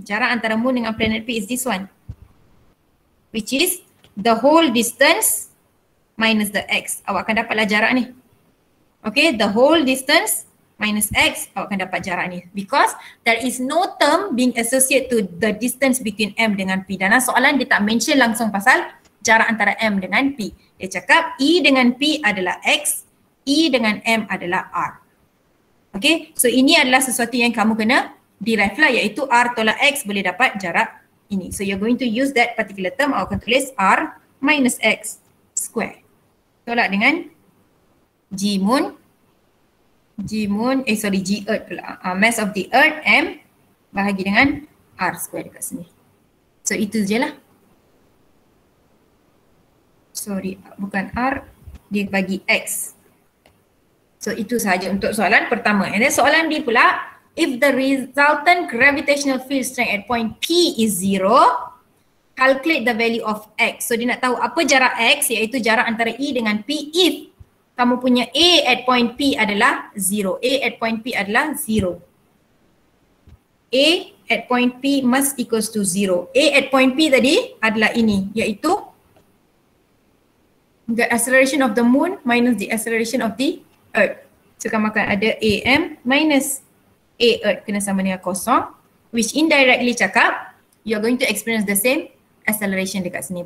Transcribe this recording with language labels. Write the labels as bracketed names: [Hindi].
[Malay] Jarak antara Moon dengan planet P [English] is this one, which is the whole distance minus the X. [Malay] Awak akan dapatlah jarak ni. [English] Okay, the whole distance minus X, [Malay] awak akan dapat jarak ni. [English] Because there is no term being associated to the distance between M dengan P. [Malay] Dalam soalan dia tak mention langsung pasal jarak antara M dengan P. Dia cakap E dengan P adalah X, E dengan M adalah R. Okay, so ini adalah sesuatu yang kamu kena derive lah, iaitu R tolak X boleh dapat jarak ini. [English] So you're going to use that particular term, [Malay] awak akan tulis [English] R minus X square. [Malay] Tolak dengan G Moon, G Earth pula. [English] Mass of the Earth M [Malay] bahagi dengan R square dekat sini. So itu je lah. Sorry, bukan R, dia bagi X. So itu sahaja untuk soalan pertama. [English] And then [Malay] soalan B pula, [English] if the resultant gravitational field strength at point P is 0, calculate the value of X. [Malay] So dia nak tahu apa jarak X, iaitu jarak antara E dengan P if kamu punya A at point P adalah 0. A at point P adalah 0. [English] A at point P must equals to 0. A at point P [Malay] tadi adalah ini, iaitu [English] the acceleration of the moon minus the acceleration of the earth. [Malay] So kamu akan ada AM minus A earth kena sama dengan kosong, which indirectly cakap [English] you are going to experience the same acceleration [Malay] dekat sini.